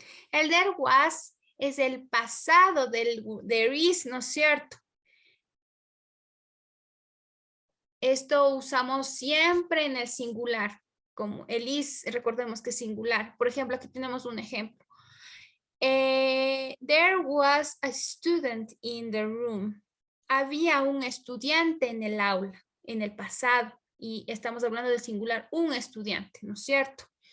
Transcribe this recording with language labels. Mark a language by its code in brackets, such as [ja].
[es] El there was es el pasado del there is, ¿no es cierto? Esto usamos siempre en el singular, como el is, recordemos que es singular. Por ejemplo, aquí tenemos un ejemplo. [en] There was a student in the room. [es] Había un estudiante en el aula, en el pasado. Y estamos hablando del singular, un estudiante, ¿no es cierto?